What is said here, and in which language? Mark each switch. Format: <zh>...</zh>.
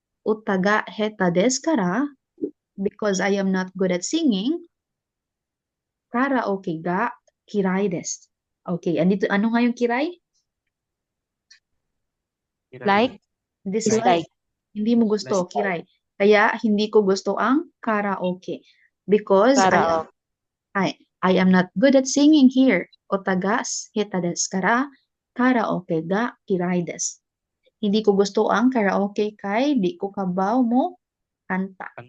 <ja>Utaga heta desu kara,</ja> <en>because I am not good at singing.</en> <ja>Karaoke ga kirai desu.</ja> <tl>Okay, andito, ano nga yung kirai?</tl> <en>Like.</en> <tl>Dislike. Hindi mo gusto, kirai. Kaya, hindi ko gusto ang karaoke.</tl> <en>Because I am not good at singing here.</en> <ja>Otagas heta desu kara, karaoke ga kirai desu.</ja> <tl>Hindi ko gusto ang karaoke</tl> <ceb>kay di ko kabaw mo kanta.</ceb>